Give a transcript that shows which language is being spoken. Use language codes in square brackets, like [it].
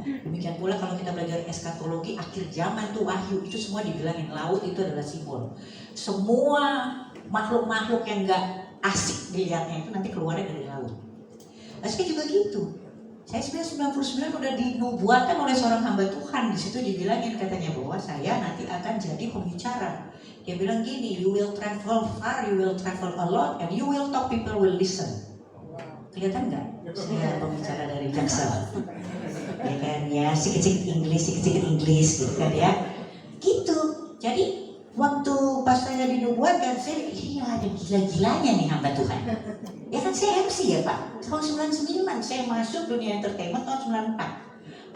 [id] Demikian pula kalau kita belajar eskatologi akhir zaman tuh Wahyu itu semua dibilangin laut itu adalah simbol. Semua makhluk-makhluk yang nggak asik dilihatnya itu nanti keluarnya dari laut. Nah, saya juga gitu. Saya 1999 udah dinubuatkan oleh seorang hamba Tuhan. Di situ dibilangin katanya bahwa saya nanti akan jadi pembicara. Dia bilang gini, [en] you will travel far, you will travel a lot, and you will talk, people will listen. [id] Kelihatan nggak? Saya pembicara dari Jaksel. Ya kan ya, sedikit-sedikit Inggris gitu kan ya. Gitu. Jadi waktu pas saya dinubuatkan, saya iya ada gila-gilanya nih hamba Tuhan. Ya kan saya MC ya Pak, tahun 99 saya masuk dunia entertainment tahun 94.